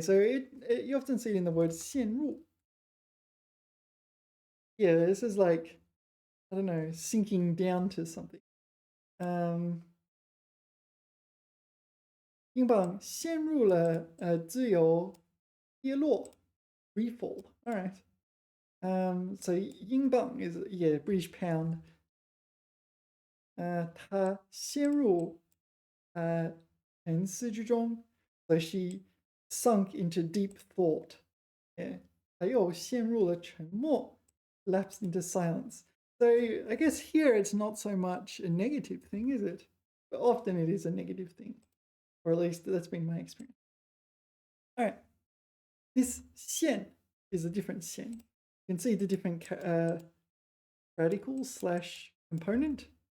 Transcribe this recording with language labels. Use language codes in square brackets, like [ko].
[en] So you often see it in the word 陷入. Yeah, this is like, I don't know, sinking down to something. [zh] 英镑陷入了自由跌落 [en] free fall. All right. So 英镑 is British pound. [zh] 它陷入沉思之中. [en] So she sunk into deep thought. Yeah. [zh] 还有陷入了沉默 [en] lapsed into silence. So I guess here it's not so much a negative thing, is it? But often it is a negative thing. Or at least that's been my experience. All right. This 线 is a different 线. You can see the different radicals / component.